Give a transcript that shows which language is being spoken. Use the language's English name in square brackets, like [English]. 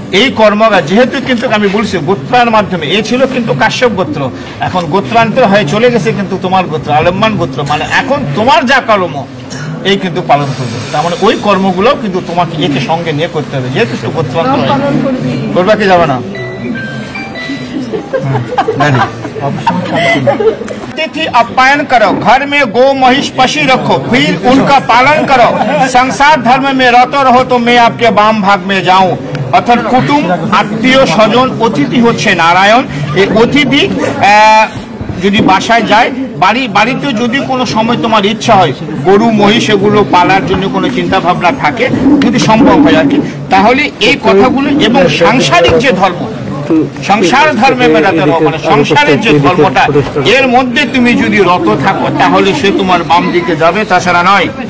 [Bangla] এই কর্মটা যেহেতু কিন্তু আমি বলছি গোত্রার মাধ্যমে, এই ছিল কিন্তু কাশ্যপ গোত্র, এখন গোত্রান্তর হয়ে চলে গেছে কিন্তু তোমার গোত্র আলম্বান গোত্র, মানে এখন তোমার যা কর্ম এই কিন্তু পালন করবে। তার মানে ওই কর্মগুলো কিন্তু তোমাকে একে সঙ্গে নিয়ে করতে হবে, যেহেতু সে গোত্রান্তর করবা কি যাবে না। [Hindi] अतिथि अप्यायन करो, घर में गो महिष पशु रखो, फिर उनका पालन करो, संसार धर्म में रहते रहो तो मैं आपके बाम भाग में जाऊं। [Bangla] অর্থাৎ কুটুম, আত্মীয় স্বজন, অতিথি হচ্ছে নারায়ণ। এই অতিথি যদি বাসায় যায়, বাড়িতে যদি কোনো সময় তোমার ইচ্ছা হয় গরু মহিষ এগুলো পালার জন্য কোনো চিন্তা ভাবনা থাকে, যদি সম্ভব হয় আর কি, তাহলে এই কথাগুলো এবং সাংসারিক যে ধর্ম, সংসার ধর্মে মেলাতে রহ, মানে সংসারের যে ধর্মটা, এর মধ্যে তুমি যদি রত থাকো তাহলে সে তোমার বাম দিকে যাবে, তাছাড়া নয়।